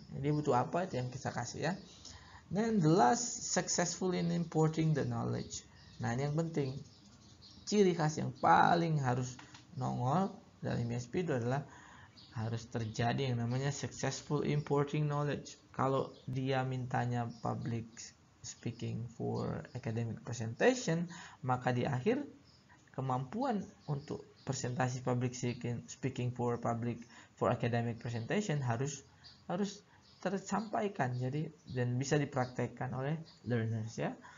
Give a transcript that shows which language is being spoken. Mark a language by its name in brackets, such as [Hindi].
[Indonesian] Dia butuh apa itu yang kita kasih ya. [English] Then the last, successful in importing the knowledge. [Indonesian] Nah, ini yang penting. Ciri khas yang paling harus nongol dalam ESP itu adalah harus terjadi yang namanya [English] successful importing knowledge. [Indonesian] Kalau dia mintanya public speaking for academic presentation, maka di akhir kemampuan untuk presentasi public speaking for academic presentation harus tersampaikan, jadi dan bisa dipraktekkan oleh learners ya.